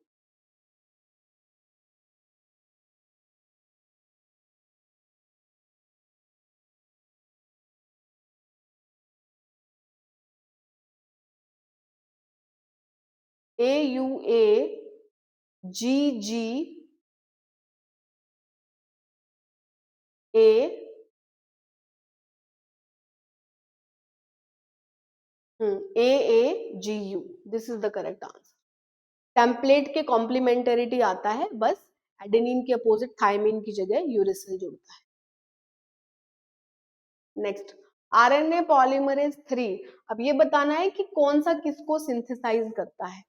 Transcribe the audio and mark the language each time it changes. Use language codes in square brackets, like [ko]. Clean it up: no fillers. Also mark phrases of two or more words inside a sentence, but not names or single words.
[en] A U A G G A AAGU. This is the correct answer. [hi] टेम्पलेट के कॉम्प्लीमेंटरिटी आता है, बस एडेनिन के अपोजिट थायमिन की जगह यूरिसिल जुड़ता है. [en] Next, RNA polymerase 3. [hi] अब ये बताना है कि कौन सा किसको सिंथेसाइज करता है.